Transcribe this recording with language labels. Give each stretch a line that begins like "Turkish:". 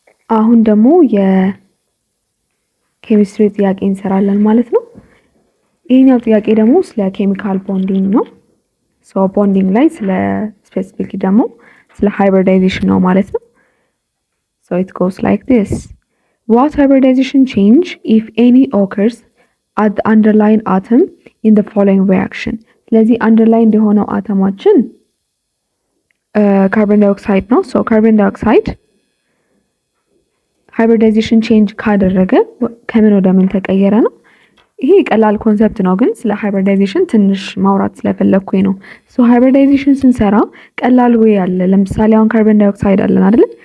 Amharic: አሁን ደግሞ የኬሚስትሪ ጥያቄ እንሰራለን ማለት ነው። ይሄኛው ጥያቄ ደግሞ ስለ ኬሚካል ቦንዲንግ ነው። ሶ ቦንዲንግ ላይ ስለ ስፔሲፊክ ደግሞ ስለ ሃይብሪዳይዜሽን ነው ማለት ነው።
English: So it goes like this. What hybridization change, if any, occurs at the underlying atom in the following reaction?
Amharic: ስለዚህ underlying የሆነው አተማችን ካርቦን ዳይኦክሳይድ ነው። ሶ ካርቦን ዳይኦክሳይድ ሃይብሪዳይዜሽን ቼንጅ ካደረገ ከምን ወደ ምን ተቀየረ ነው። ይሄ ቀላል ኮንሰፕት ነው፣ ግን ስለ ሃይብሪዳይዜሽን ትንሽ ማውራት ስለፈለኩኝ ነው። ሶ ሃይብሪዳይዜሽን ስንሰራ ቀላል ወይ አለ። ለምሳሌ አሁን ካርቦን ዳይኦክሳይድ አለን አይደል?